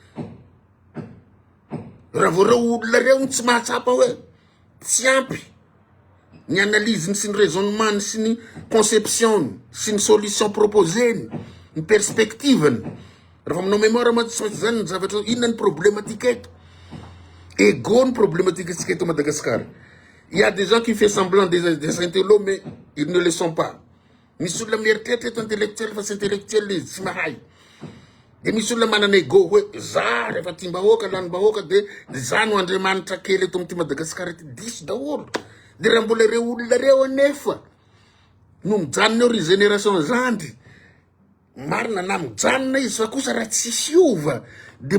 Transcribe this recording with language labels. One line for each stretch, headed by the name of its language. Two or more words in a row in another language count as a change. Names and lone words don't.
Malagasy: raha vo reo olona reo tsy mahatsapa hoe tsy ampy ny analyse sy ny raisonnement sy ny conception sy ny
French: solution proposé
Malagasy: ny perspective raha fa manao mémoire matsy zany ny zavatra inona ny problématique eto ego ny problématique atsika eto Madagascar.
French: Il y a des gens qui font semblant des intellos, mais ils ne le sont pas.
Malagasy: Misy olona mieritreritra intellectuel fa sy intellectuel izy tsy mahay de misy olona manana ego hoe za rehefa ty mbahoaka lany mbahoaka de za no andriamanitra kely eto amty Madagascar ety diso daholo de raha mbola reo olona reo anefa no mijanona eo ry génération zandry marina na mijanona izy fa kosa raha tsy hiova de